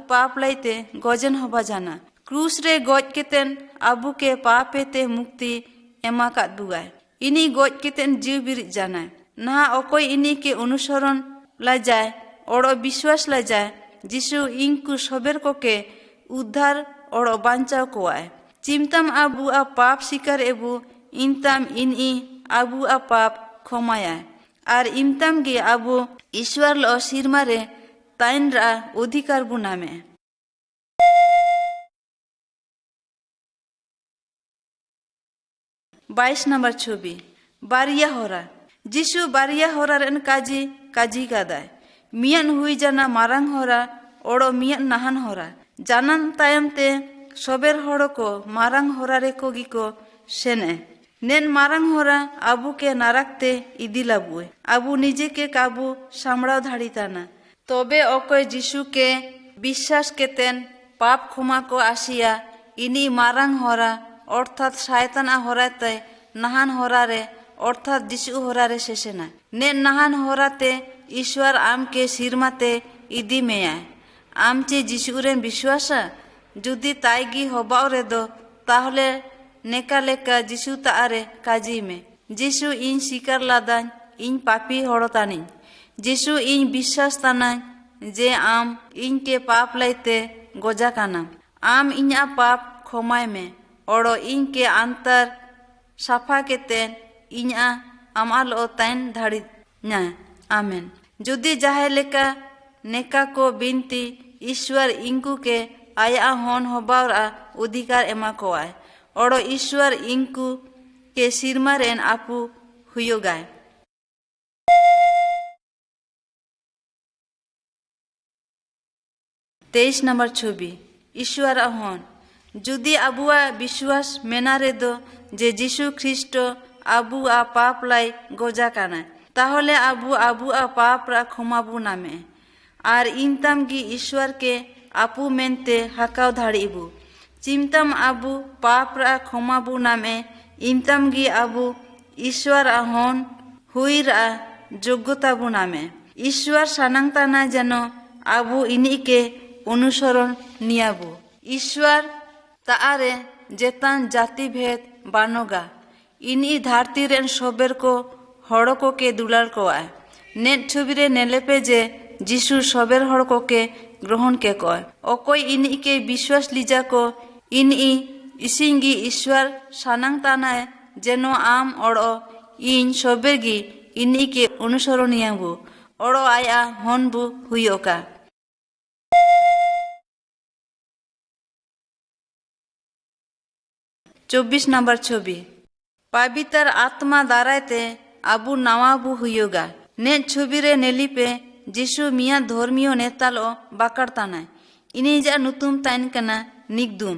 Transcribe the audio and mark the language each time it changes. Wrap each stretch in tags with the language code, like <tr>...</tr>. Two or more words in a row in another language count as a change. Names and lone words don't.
<unr>पाप लाइते गजन हबा जाना क्रूस रे गज केतेन आबू के पापेते मुक्ति एमा कात बुगाय इन्हीं गज केतेन जीव बिरिज जाना ना अकोय इन्हीं के अनुसरण ला जाए और विश्वास ला जाए जीशु इनकु सबर को के उद्धार और बांचाव कोआय चिमतम आबू आ पाप शिकार एबू इंतम इन्हीं आबू आ पाप क्षमाया और इमतम गे आबू ईश्वर लो सिरमा रे ताइन रा अधिकार बुनामे 22 नंबर छवि बारिया होरा जीशु बारिया होरा रेन काजी गादाय मियन हुई जाना मारंग होरा ओड़ो मियन नाहन होरा जानन तायम ते सोबेर होड़ो को मारंग होरा रे को गिको सेने नेन मारंग होरा आबू के नारकते इदी लाबुए आबू निजे के काबू सामड़ाव धाड़ीताना तबे अकोय जीशु के विश्वास केतेन पाप क्षमा को आसिया इनी मारंग होरा अर्थात शयताना होराते नाहान होरा रे अर्थात जीशु होरा रे शेषेना ने नाहान होराते ईश्वर आम के सिरमाते इदी मेयाय आम चे जीशु रे विश्वासा जुदी ताइगी होबाव रे दो ताहले नेका लेका जीशु तारे काजी में जीशु इन शिकार लादान इन पापी होड़तानी जीशु इन विश्वास ताना जे आम इन के पाप लाइते गोजा काना आम इन्या पाप क्षमाय में ओड़ो इन के अंतर साफा केतेन इन्या आमाल ओ ताइन धाड़ी न्या आमेन जुदी जाहे लेका नेका को बिनती ईश्वर इंकु के आया होन होबावरा अधिकार एमा कोआय ओड़ो ईश्वर इंकु के सिरमा रेन आपू हुयोगाय 23 नंबर छवि ईश्वर होन जुदी आबुआ विश्वास मेना रे दो जे जीशु ख्रिस्ट आबू आ पाप लाई गोजा काना ताहले आबू आ पाप रा क्षमाबू नामे आर इनतम गी ईश्वर के आपू मेनते हकाव धाड़ीबू चिमतम आबू पाप रा क्षमाबू नामे इनतम गी आबू ईश्वर होन हुई रा योग्यताबू नामे ईश्वर सानांगताना जनो आबू इनी के अनुसरण नियाबू ईश्वर तारे जेतान जाति भेद बानोगा इनी धरती रेन सोबेर को हड़ को के दुलार को आए नेट छवि रे नेलेपे जे जीशु सोबेर हड़ को के ग्रहण के कय अकोय इनी के विश्वास लीजा को इनी इसिंगी ईश्वर सानांग तानाय जेनो आम ओड़ो इन सोबेरगी इनी के अनुसरणीयबू ओड़ो आया हनबू हुयोका 24 नंबर छवि पवित्र आत्मा दारायते आबू नवाबू हुयोगा ने छवि रे नेलिपे जीशु मिया धर्मियो नेतालो बाकड़ताना इनी जा नुतुम ताइन कना निगदुम</unr>